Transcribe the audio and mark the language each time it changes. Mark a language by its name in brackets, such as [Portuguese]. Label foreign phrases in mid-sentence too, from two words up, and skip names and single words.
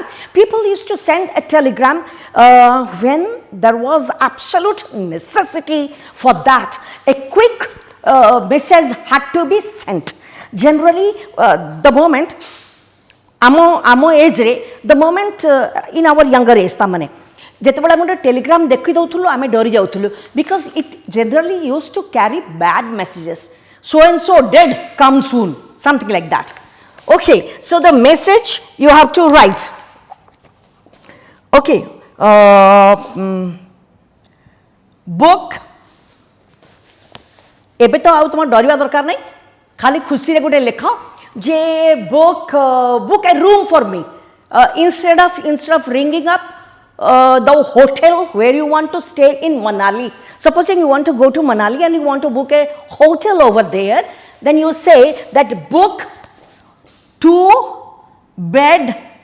[English] People used to send a telegram when there was absolute necessity for that. A quick message had to be sent. Generally, the moment, amo age re, the moment in our younger age, tamane, [Odia] ଯେତେବେଳେ ଆମେ ଗୋଟେ ଟେଲିଗ୍ରାମ ଦେଖିଦେଉଥିଲୁ ଆମେ ଡରି ଯାଉଥିଲୁ [English] because it generally used to carry bad messages. So and so dead, come soon, something like that. Okay, so the message you have to write. Okay, book. [Odia] ଏବେ ତ ଆଉ ତୁମ ଡରିବା ଦରକାର ନାହିଁ, ଖାଲି ଖୁସିରେ ଗୋଟେ ଲେଖ ଯେ [English] book a room for me. Instead of ringing up the hotel where you want to stay in Manali. Supposing you want to go to Manali and you want to book a hotel over there, then you say that book 2 bed.